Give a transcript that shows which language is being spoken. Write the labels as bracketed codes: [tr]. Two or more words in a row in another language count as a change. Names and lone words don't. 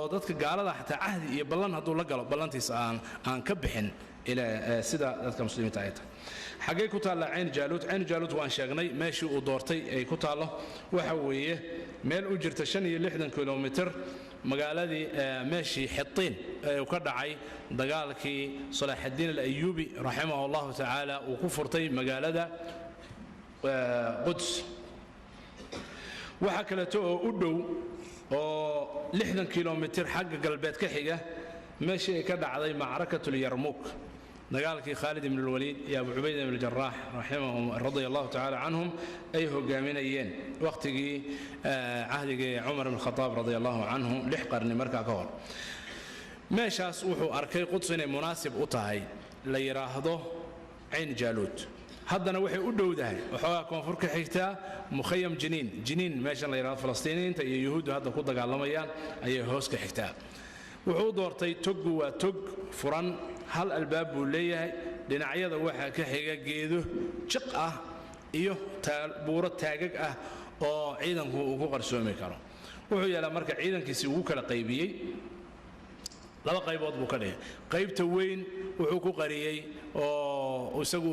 [so] dadka gaalada xataa ahdi iyo ballan haduu la galo ballantiisa aan ka bixin ila sida dadka muslimiinta ay tahay xagee ku taala Ayn Jalut waan sheegnay meeshii uu doortay ay ku taalo waxa weeye meel u jirta 65 kilomitir magaaladii meeshii Xittiin ee ka dhacay dagaalkii Salaaxudiin al-Ayyubi [ar] رحمه الله تعالى [so] uu ku furtay magaalada Quds waxa kale oo u dhow oo 60 kilomitir xagga galbeed ka xiga meeshii ka dhacday macrakatul Yarmouk dagaalkii Khalid ibn al-Walid iyo Abu Ubaydah ibn al-Jarrah [ar] رحمهم رضي الله تعالى عنهم [so] ay hogaaminayeen waqtigii ahdigii Umar ibn al-Khattab [ar] رضي الله عنه [so] lix qarni markaa ka hor meeshaas wuxuu arkay Quds inay munaasib u tahay la yiraahdo Ayn Jalut haddana waxay u dhowdahay waxa koonfur ka xigta Mukhayyam Jiniin meesha la yiraahdo Falastiiniinta iyo Yahuudda hadda ku dagaalamayaan ayay hoos ka xigtaa wuxuu doortay togu waa tog furan hal albaab buu leeyahay dhinacyada waxa ka xiga geedo jiq ah iyo buuro taagag ah oo ciidanku ugu qarsoomi karo wuxuu yeelaa marka ciidankiisi ugu kala qaybiyay laba qaybood buu ka dhigay qaybta weyn wuxuu ku qariyay oo isagu